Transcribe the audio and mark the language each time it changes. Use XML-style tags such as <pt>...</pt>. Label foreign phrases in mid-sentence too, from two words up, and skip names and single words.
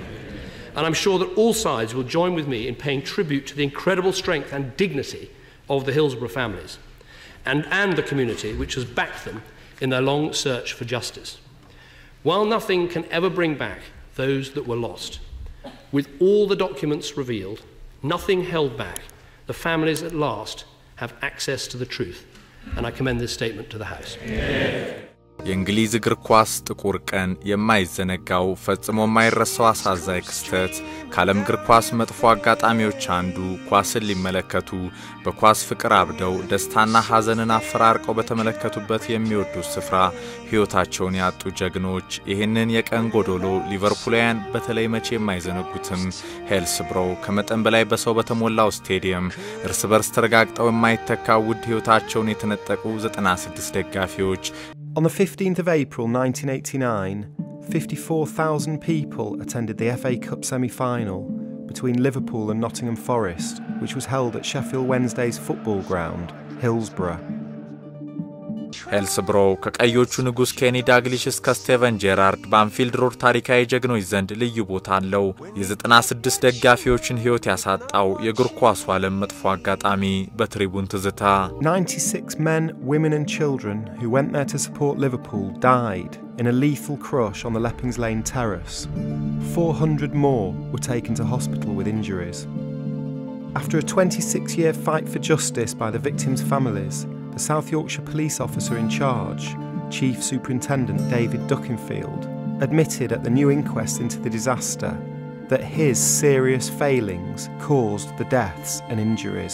<en>And I'm sure that all sides will join with me in paying tribute to the incredible strength and dignity of the Hillsborough families and the community which has backed them in their long search for justice. While nothing can ever bring back those that were lost, with all the documents revealed, nothing held back, the families at last have access to the truth. And I commend this statement to the House.</en> <am>የእንግሊዝ እግር ኳስ ጥቁር ቀን የማይዘነጋው ፈጽሞ የማይረሳው አሳዛኝ ክስተት ከዓለም እግር ኳስ መጥፎ አጋጣሚዎች አንዱ ኳስን ሊመለከቱ በኳስ ፍቅር አብደው ደስታና ሐዘንን አፈራርቀው በተመለከቱበት የሚወዱት ስፍራ ሕይወታቸውን ያጡ ጀግኖች ይህንን የቀን ጎዶሎ ሊቨርፑልያን በተለይ መቼ የማይዘነጉትም ሂልስብሮ ከመጠን በላይ በሰው በተሞላው ስቴዲየም እርስ በርስ ተረጋግጠው የማይተካ ውድ ሕይወታቸውን የተነጠቁ 96 ደጋፊዎች</am> <en>On the 15th of April 1989, 54,000 people attended the FA Cup semi-final between Liverpool and Nottingham Forest, which was held at Sheffield Wednesday's football ground, Hillsborough.</en> <am>ሂልስብሮ ከቀዮቹ ንጉስ ኬኒ ዳግሊሽ እስከ ስቴቨን ጄራርድ በአንፊልድ ሮድ ታሪካዊ ጀግኖች ዘንድ ልዩ ቦታ አለው። የ96 ደጋፊዎችን ሕይወት ያሳጣው የእግር ኳስ ዓለም መጥፎ አጋጣሚ በትሪቡን ትዝታ</am> <en>96 men, women and children who went there to support Liverpool died in a lethal crush on the Leppings Lane terrace. 400 more were taken to hospital with injuries. After a 26-year fight for justice by the victims' families, the South Yorkshire police officer in charge, Chief Superintendent David Duckenfield, admitted at the new inquest into the disaster that his serious failings caused the deaths and injuries.</en>